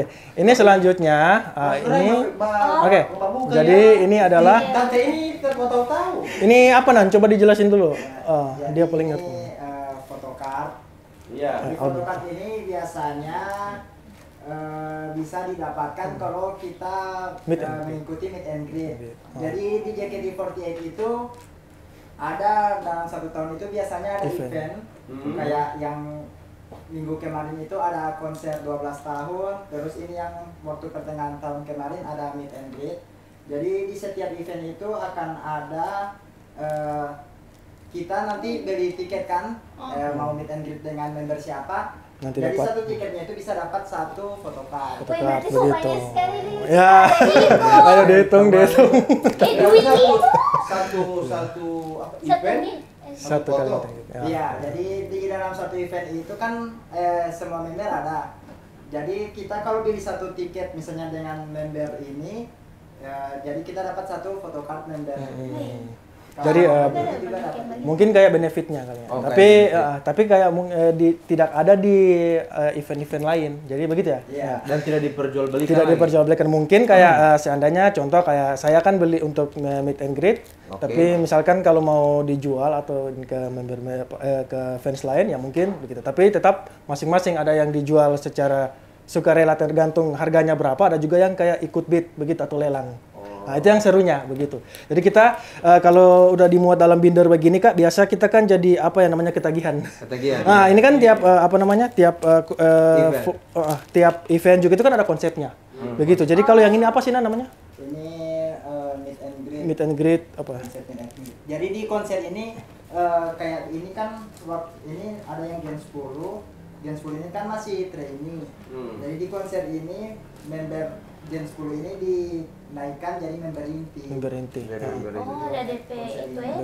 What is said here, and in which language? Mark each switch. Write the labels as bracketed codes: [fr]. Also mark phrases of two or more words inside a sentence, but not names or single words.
[id] Ini selanjutnya ini oke. Jadi ini adalah Tante ini tahu. ini apa Nan? Coba dijelasin dulu. Dia paling ngerti. Ini photocard. Iya. Di photocard ini biasanya bisa didapatkan kalau kita [en] Meet and greet. [id] mengikuti [en] meet and greet. [id] Oh. Jadi di JKT48 itu ada dalam 1 tahun itu biasanya ada Event. event kayak yang minggu kemarin itu ada konser 12 tahun, terus ini yang waktu pertengahan tahun kemarin ada [en] meet and greet. [id] Jadi di setiap event itu akan ada kita nanti beli tiket kan, mau [en] meet and greet [id] dengan member siapa. Nanti Jadi dapat. satu tiketnya itu bisa dapat 1 photocard. Wih, Photocard berarti so begitu. banyak sekali nih. Ya. Ayo dihitung. Duit itu. Satu Satu event. nih. Satu kali. Ya. Iya, jadi di dalam satu event itu kan semua member ada. Jadi kita kalau beli satu tiket misalnya dengan member ini, jadi kita dapat 1 photocard member. Jadi juga dapat. mungkin kayak benefitnya kali ya. Oh, Tapi kayak tidak ada di event-event lain. Jadi begitu ya. Iya. Dan tidak diperjualbelikan. Tidak lagi. diperjualbelikan. Mungkin kayak seandainya contoh kayak saya kan beli untuk [en] meet and greet, [id] Oke. tapi misalkan kalau mau dijual atau ke member ke fans lain ya mungkin begitu. Tapi tetap masing-masing ada yang dijual secara sukarela tergantung harganya berapa, ada juga yang kayak ikut bid begitu atau lelang. Nah, itu yang serunya begitu. Jadi kita kalau udah dimuat dalam binder begini Kak, biasa kita kan jadi apa yang namanya ketagihan. Ketagihan. Nah, ini kan tiap Event. tiap event juga itu kan ada konsepnya. Begitu. Jadi kalau yang ini apa sih namanya? [en] Ini meet and greet. Meet and greet apa? Konsep meet and greet. [id] Jadi di konser ini kayak ini kan ini ada yang Gen 10. Gen 10 ini kan masih trainee. Jadi di konser ini member Gen 10 ini dinaikkan jadi member inti. Member inti. Dari Nah, member Oh, ada DP itu ya.